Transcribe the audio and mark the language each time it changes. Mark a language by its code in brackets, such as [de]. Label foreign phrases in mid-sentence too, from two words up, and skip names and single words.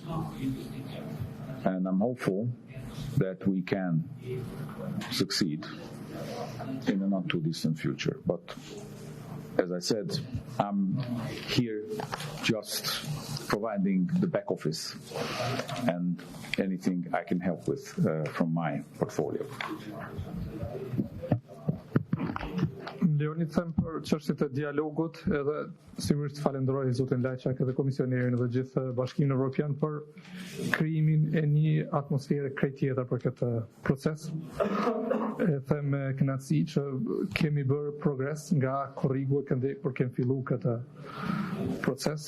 [en] And I'm hopeful that we can succeed in the not too distant future. But as I said, I'm here just providing the back office and anything I can help with from my portfolio. [sq] Lejoni të them për çështjet e dialogut, edhe sigurisht falenderoj zotin Lajčák edhe komisionerin dhe gjithë Bashkimin Evropian për krijimin e një atmosfere krejt tjetër për këtë proces. E them me kënaqësi që kemi bërë progres nga korrigu e këndej kur kemi filluar këtë proces.